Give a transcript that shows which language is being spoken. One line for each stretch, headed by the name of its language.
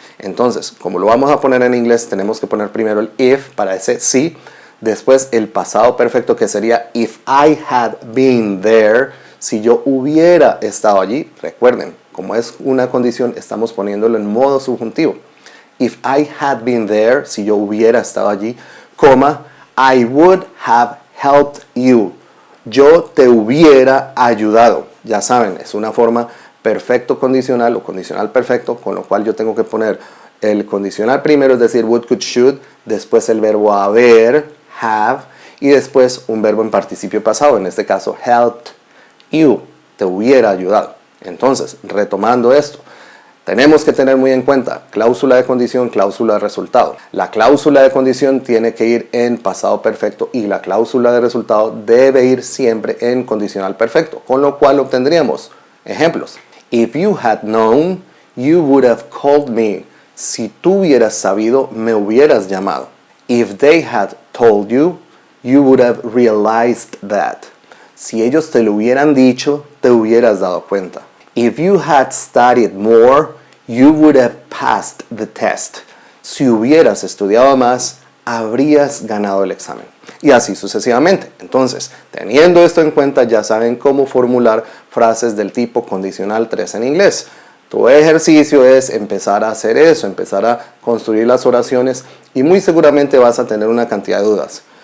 Spanish: Entonces, como lo vamos a poner en inglés, tenemos que poner primero el if para ese sí, después el pasado perfecto que sería if I had been there, si yo hubiera estado allí. Recuerden, como es una condición, estamos poniéndolo en modo subjuntivo.
English: If I had been there, si yo hubiera estado allí, coma, I would have helped you.
Spanish: Yo te hubiera ayudado. Ya saben, es una forma perfecto condicional o condicional perfecto, con lo cual yo tengo que poner el condicional primero, es decir, would, could, should, después el verbo haber, have, y después un verbo en participio pasado, en este caso helped you, te hubiera ayudado. Entonces, retomando esto, tenemos que tener muy en cuenta cláusula de condición, cláusula de resultado. La cláusula de condición tiene que ir en pasado perfecto y la cláusula de resultado debe ir siempre en condicional perfecto, con lo cual obtendríamos ejemplos.
English: If you had known, you would have called me.
Spanish: Si tú hubieras sabido, me hubieras llamado.
English: If they had told you, you would have realized that.
Spanish: Si ellos te lo hubieran dicho, te hubieras dado cuenta.
English: If you had studied more, you would have passed the test.
Spanish: Si hubieras estudiado más, habrías ganado el examen. Y así sucesivamente. Entonces, teniendo esto en cuenta, ya saben cómo formular frases del tipo condicional 3 en inglés. Tu ejercicio es empezar a hacer eso, empezar a construir las oraciones y muy seguramente vas a tener una cantidad de dudas.